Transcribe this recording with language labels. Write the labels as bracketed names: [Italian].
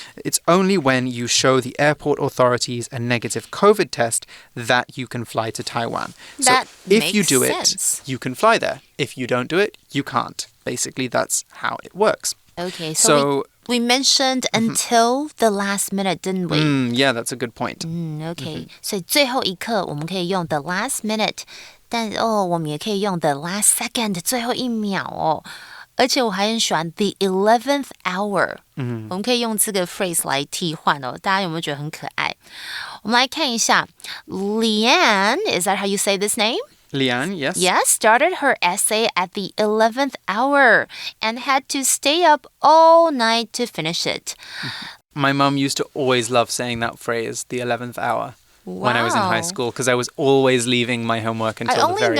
[English] It's only when you show the airport authorities a negative COVID test that you can fly to Taiwan. That so if you do sense. it, you can fly there. If you don't do it, you can't. Basically, that's how it works. Okay, so we mentioned until the last minute, didn't we? Yeah, that's a good point. [Chinese] Okay, 所以最后一刻我们可以用 the last minute， 但我们也可以用 [English] the last second， [Chinese] 最后一秒哦。而且我还很喜欢 the 11th hour， 我们可以用这个 phrase 来替换哦。大家有没有觉得很可爱？我们来看一下 [English] Leanne, is that how you say this name? Leanne, yes. Yes, started her essay at the 11th hour and had to stay up all night to finish it. My mum used to always love saying that phrase, the 11th hour, when I was in high school, because I was always leaving my homework until the very end.